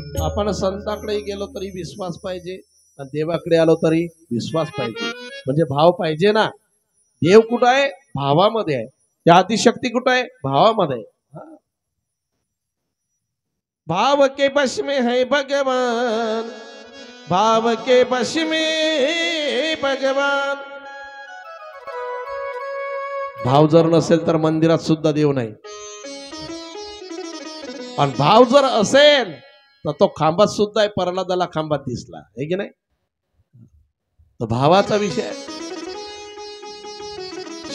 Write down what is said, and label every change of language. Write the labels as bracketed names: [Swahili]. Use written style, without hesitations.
[Marathi] आपण संताकडे गेलो तरी विश्वास पाहिजे आणि देवाकडे आलो तरी विश्वास पाहिजे. म्हणजे भाव पाहिजे ना. देव कुठं आहे, भावामध्ये आहे. त्या आदिशक्ती कुठं आहे, भावामध्ये. [Hindi] भाव के बश में है भगवान, भाव के बश में भगवान. [Marathi] भाव जर नसेल तर मंदिरात सुद्धा देव नाही. आणि भाव जर असेल तर तो खांबात सुद्धा आहे, प्रल्हादाला खांबात दिसला, आहे की नाही. तो भावाचा विषय आहे.